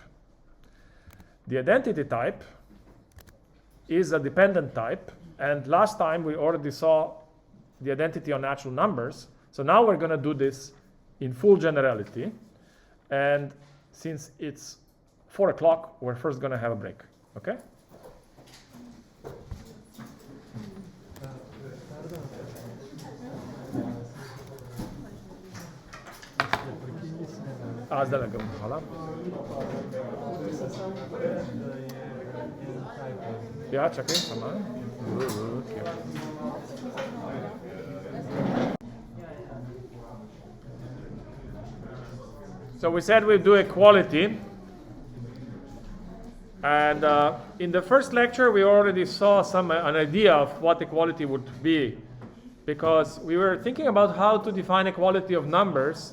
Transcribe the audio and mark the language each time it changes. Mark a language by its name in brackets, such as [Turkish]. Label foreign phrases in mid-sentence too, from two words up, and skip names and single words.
[English] The identity type is a dependent type, and last time we already saw the identity on natural numbers. So now we're going to do this in full generality. And since it's 4 o'clock, we're first going to have a break. [Slovenian] Okay? Hvala. Ja, čakaj, sama. [English] So we said we'd do equality. And in the first lecture, we already saw an idea of what equality would be, because we were thinking about how to define equality of numbers.